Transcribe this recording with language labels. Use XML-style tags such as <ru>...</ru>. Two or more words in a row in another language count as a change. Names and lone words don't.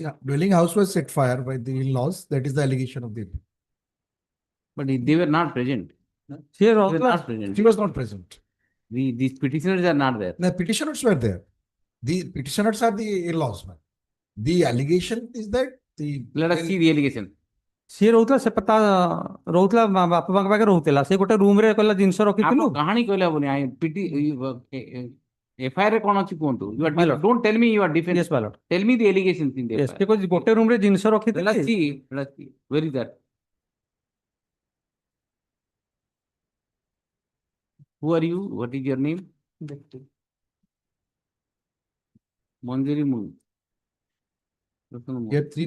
<en>Dwelling house was set fire by the in-laws. That is the allegation of the. But they were not present. Here They were also, not present. She was not present. These petitioners are not there. The petitioners were there. The petitioners are the in-laws. The allegation is that the. Let us see the allegation.</en> <or>ସିଏ ରହୁଥିଲା ସେ ପତା ରହୁଥିଲା ବାପା ମାଙ୍କ ପାଖରେ ରହୁଥିଲା ସେ ଗୋଟେ ରୁମ ରେ କହିଲା ଜିନିଷ ରଖିଥିଲୁ ଆପଣ କାହାଣୀ କହିଲେ ହବନି FIR ରେ କଣ ଅଛି କୁହନ୍ତୁ</or> <en>don't tell me your defense. Yes, my lord. Tell me the allegations in the Yes, FIR.</en> <or>because ଗୋଟେ ରୁମ ରେ ଜିନିଷ</or> <en>Let us</en> <or>ରଖିଥିଲି</or> <en>see. Let us see. Where is that? Who are you? What is your name? Manjari Mun. Here three.</en>